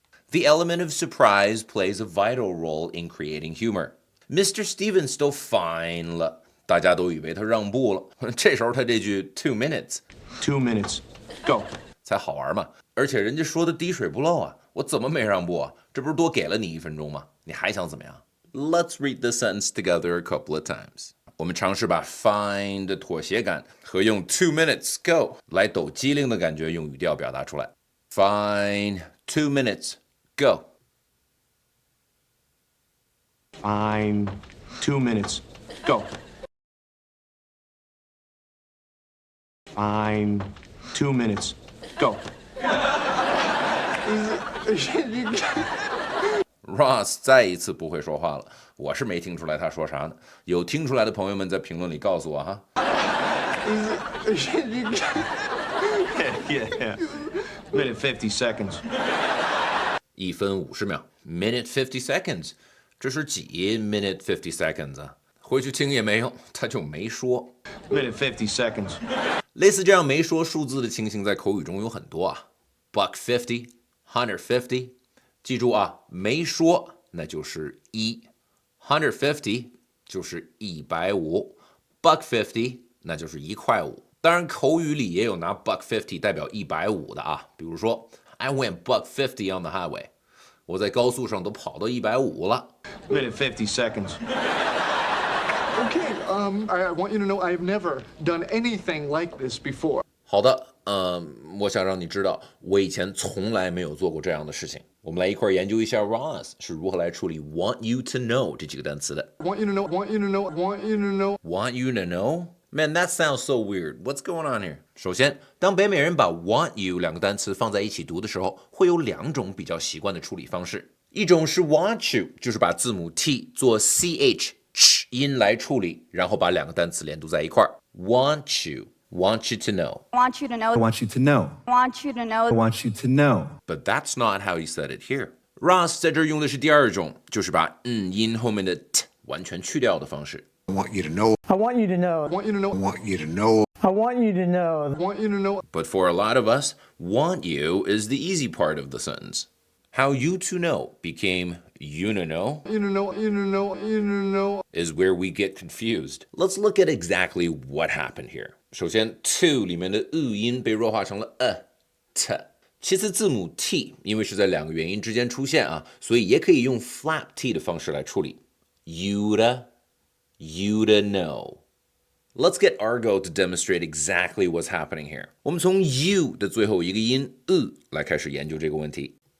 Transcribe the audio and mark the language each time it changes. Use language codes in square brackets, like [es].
[en] The element of surprise plays a vital role in creating humor. Mr. [zh] Stevens 都 fine 了，大家都以为他让步了。这时候他这句 2 minutes. [en] 2 minutes. Go. [zh] 才好玩嘛。而且人家说的滴水不漏啊，我怎么没让步啊？这不是多给了你1分钟吗？你还想怎么样？ [en] Let's read the sentence together a couple of times. [zh] 我们尝试把 fine 的妥协感和用 2 minutes go 来抖机灵的感觉用语调表达出来。 [en] Fine, 2 minutes, go. Fine. 2 minutes. Go. Fine. 2 minutes. Go. [zh] Ross 再一次不会说话了，我是没听出来他说啥呢。有听出来的朋友们在评论里告诉我哈。 [en] Yeah. Minute 50 seconds. [zh] 1分50秒 ， [en] minute 50 seconds， [zh] 这是几 minute 50 seconds 啊？回去听也没用，他就没说。 [en] Minute 50 seconds. [zh] 类似这样没说数字的情形在口语中有很多啊。Buck 50, 150，记住啊，没说那就是1 150就是150 ，Buck 50那就是1块5。当然，口语里也有拿 Buck 50代表150的啊，比如说 [en] I went Buck 50 on the highway， [zh] 我在高速上都跑到150了。 [en] Minute 50 seconds. Okay, I want you to know I've never done anything like this before. [zh] 好的，我想让你知道，我以前从来没有做过这样的事情。我们来一块研究一下 Ross 是如何来处理 want you to know 这几个单词的。 [en] Want you to know, want you to know, want you to know. Want you to know? Man, that sounds so weird. What's going on here? [zh] 首先，当北美人把 want you 两个单词放在一起读的时候，会有2种比较习惯的处理方式。一种是 want you， 就是把字母 t 做 ch 音来处理，然后把两个单词连读在一块儿。 [en] Want you, want you to know. Want you to know. I want you to know. Want you to know. I want you to know. But that's not how he said it here. [zh] Ross 在这儿用的是第二种，就是把音后面的 t 完全去掉的方式。 [en] I want you to know. I want you to know. Want you to know, I want you to know. I want you to know. want you to know. But for a lot of us, want you is the easy part of the sentence. How you to know became you to know You to know, you to know, you to know. is where we get confused. Let's look at exactly what happened here. [zh] 首先 to 里面的音被弱化成了t。其次字母 t 因为是在两个元音之间出现啊，所以也可以用 flap t 的方式来处理。 [en] You to know. Let's get Argo to demonstrate exactly what's happening here. [zh] 我们从 you 的最后一个音来开始研究这个问题。